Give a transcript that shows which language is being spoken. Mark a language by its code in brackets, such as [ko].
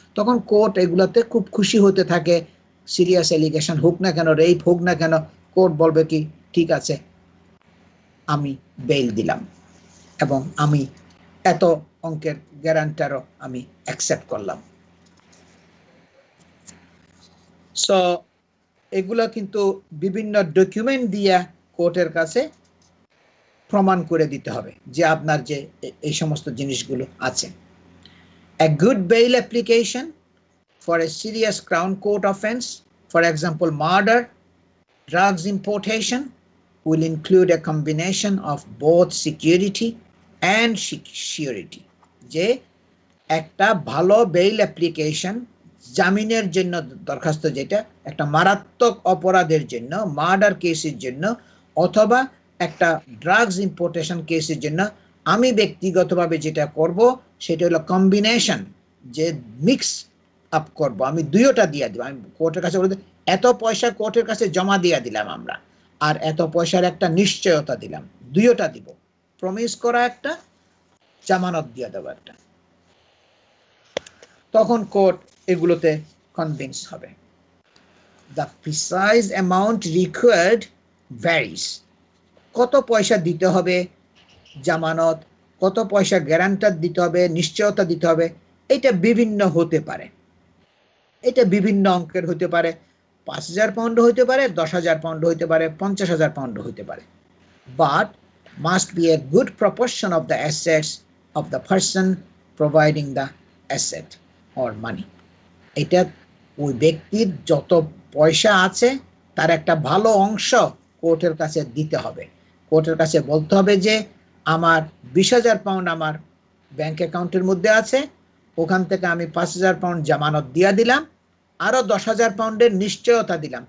[bn] তখন কোর্ট এগুলোতে খুব খুশি হতে থাকে। সিরিয়াস এলিগেশন হোক না কেন, রেপ হোক না কেন, কোর্ট বলবে কি ঠিক আছে, আমি বেইল দিলাম, এবং আমি এত অঙ্কের গ্যারান্টারও আমি অ্যাকসেপ্ট করলাম। সো এগুলো কিন্তু বিভিন্ন ডকুমেন্ট দিয়ে কোর্টের কাছে প্রমাণ করে দিতে হবে যে আপনার যে এই সমস্ত জিনিসগুলো আছে। [en] A good bail application for a serious Crown Court offense, for example murder, drugs importation, will include a combination of both security and surety. [bn] যে একটা ভালো বেইল অ্যাপ্লিকেশন, জামিনের জন্য দরখাস্ত, যেটা একটা মারাত্মক অপরাধের জন্য, মার্ডার কেসের জন্য, অথবা একটা ড্রাগস ইম্পোর্টেশন কেসের জন্য, আমি ব্যক্তিগতভাবে যেটা করব সেটা হলো কম্বিনেশন, যে মিক্স আপ করব, আমি দুইটা দিয়ে দিব। আমি কোর্টের কাছে বলতে এত পয়সা কোর্টের কাছে জমা দিয়ে দিলাম আমরা, আর এত পয়সার একটা নিশ্চয়তা দিলাম, দুইটা দিব, প্রমিস করা একটা, জামানত দিয়ে দেবো একটা। তখন কোর্ট এগুলোতে কনভিন্স হবে। [en] The precise amount required varies. [bn] কত পয়সা দিতে হবে জামানত, কত পয়সা গ্যারান্টার দিতে হবে, নিশ্চয়তা দিতে হবে, এটা বিভিন্ন হতে পারে। এটা বিভিন্ন অঙ্কের হতে পারে, 5,000 পাউন্ড হতে পারে, 10,000 পাউন্ড হতে পারে, 50,000 পাউন্ড হতে পারে। [en] But must be a good proportion of the assets of the person providing the asset or money. [bn] এটা ওই ব্যক্তির যত পয়সা আছে তার একটা ভালো অংশ কোর্টের কাছে দিতে হবে। কোর্টের কাছে বলতে হবে যে আমার 20,000 পাউন্ড আমার ব্যাংক অ্যাকাউন্টের মধ্যে আছে, ওখান থেকে আমি 5,000 পাউন্ড জামানত দিয়ে দিলাম, আরো 10,000 পাউন্ডের নিশ্চয়তা দিলাম।